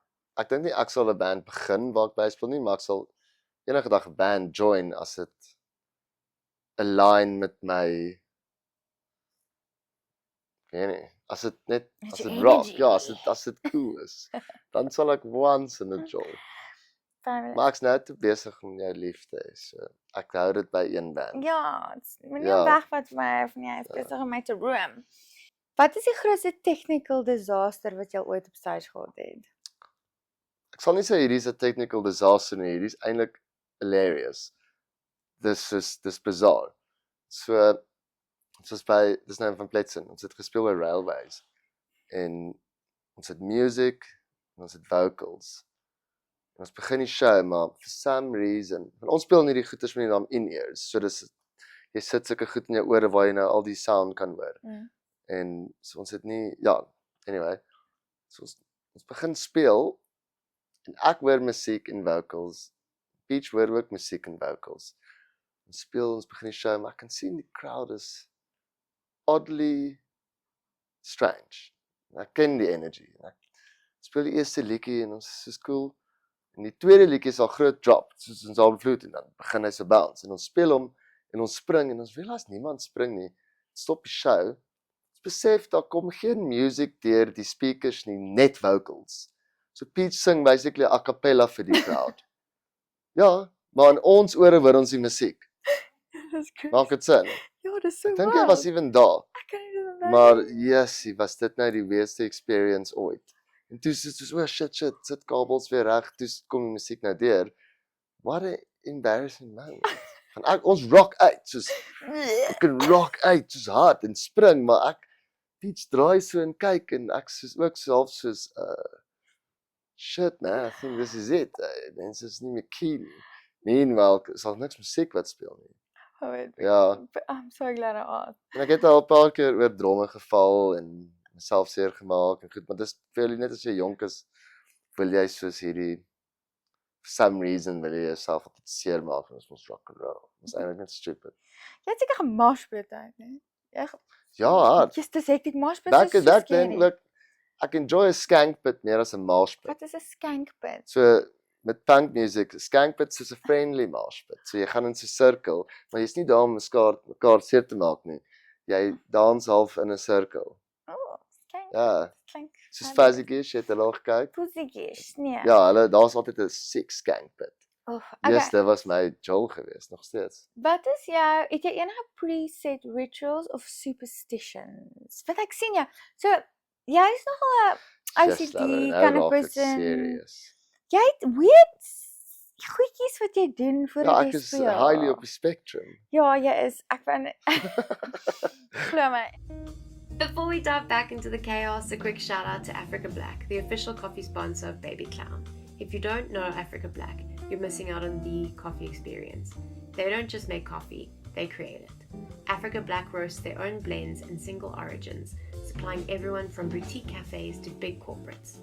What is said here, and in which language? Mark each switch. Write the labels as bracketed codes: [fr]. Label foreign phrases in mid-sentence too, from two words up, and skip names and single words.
[af] Ek dink nie ek sal 'n band begin waar ek byspeel nie, maar ek sal enige dag 'n band join as dit align met my weet nie, as dit net Met as jou dit rock, energy. ja, as dit cool is, dan sal ek [en] once in a [af] join. Fabulous. Maar ek's nou te besig om jou lief te hê, so ek hou dit by een band. Ja, moenie Ja. wegvat van my of nie, ek is besig om my te roem. Wat is die grootste [en] technical disaster [af] wat jy ooit op stage gehad het? Ek sal nie sê hierdie is 'n [en] technical disaster [af] nie, hierdie is eintlik hilarious. Dis bizar. So soos dis nou Van Bletsen, ons het gespeel by Railways en ons het music en ons het vocals. En ons begin die show, maar [en] for some reason, [af] want ons speel nie die goeters met die naam in-ears, so dis jy sit sulke goed in jou ore waar jy nou al die sound kan hoor. En so ons het nie anyway. So ons begin speel en ek hoor musiek en vocals. Beach hoor ook musiek en vocals. Ons speel, ons begin die show, maar ek kan sien die crowd is [en] oddly strange. [af] En ek ken die energy. En ek speel die eerste liedjie en ons is cool. En die tweede liedjie is al groot drop, soos ons al vloed en dan begin hy so bounce en ons speel hom en ons spring en ons realize niemand spring nie. Stop die show. Ons besef daar kom geen music deur die speakers nie, net vocals. So Peach sing [en] basically a cappella [af] vir die crowd. Ja, maar in ons ore hoor ons die musiek. Dis cool. Maak dit sin? Ja, dis so Ek dink jy was even daar. Ek kan nie onthou Maar nie. yes, was dit nou die weerste experience ooit. En toe sit so shit, sit kabels weer reg, toe kom die musiek nou deur. [en] What a embarrassing moment. [af] Van ons rock uit, soos ek kan rock uit soos hard en spring, maar ek Peach draai so en kyk en ek soos ook self soos shit man, [en] I think this is it. [af] Mense is nie meer keen nie. Meanwhile, is al niks musiek wat speel nie. [en] Oh, wait, [af] Ja. [en] I'm so glad I asked. [af] En ek het al 'n paar keer oor dromme geval en myself seer gemaak en goed, maar dis vir net as jy jonk is, wil jy soos hierdie [en] for some reason [af] wil jy jouself op seer maak en ons mos [en] rock and roll. [af] Dis eintlik net stupid. Jy het seker gemoshpit uit, né? Ja, hard. Jy's dis hektiek moshpit. [en] Back then, look, [af] ek [en] enjoy a skank pit [af] meer as 'n [en] mosh pit. [af] Wat is 'n skank pit? So met [en] punk music, skank pit [af] soos 'n [en] friendly mosh pit. [af] So jy gaan in so 'n sirkel, maar jy's nie daar om mekaar seer te maak nie. Jy dans half in 'n sirkel. Oh, skank. Ja, Klink. soos Fuzzy Gish, het hulle al gekyk. Pussykies, nee. Ja, daar's altyd 'n [en] sick skank pit. [af] Yes, dit was my Joel geweest, nog steeds. Wat is het jy enige [en] preset rituals [af] of superstitions? Want ek sien jou, so, jy is nogal 'n Just OCD nou [en] kind of [af] raak dit person. serious. Jy het weird goedjies wat jy doen voor Ja, die ek is speel. highly op die spectrum. Ja, jy is. Ek vind glo my. [en] Before we dive back into the chaos, a quick shout out to Africa Black, the official coffee sponsor of Baby Clown. If you don't know Africa Black, you're missing out on the coffee experience. They don't just make coffee, they create it. Africa Black roasts their own blends and single origins, supplying everyone from boutique cafes to big corporates.